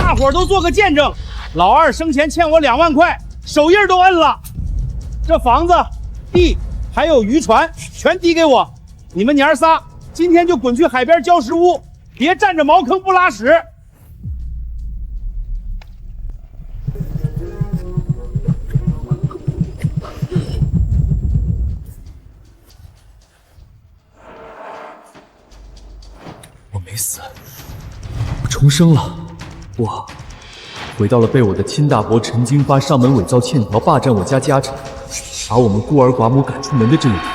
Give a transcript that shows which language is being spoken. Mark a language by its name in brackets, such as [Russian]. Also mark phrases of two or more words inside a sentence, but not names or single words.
[Chinese] 伙都做個見證，老二生前欠我2萬塊，手印都摁了。這房子、地還有漁船全抵給我。你們娘仨今天就滾去海邊礁石屋，別占着茅坑不拉屎。我没死，我重生了，我回到了被我的亲大伯陈金发上门伪造欠条，霸占我家家产，把我们孤儿寡母趕出門的這一天。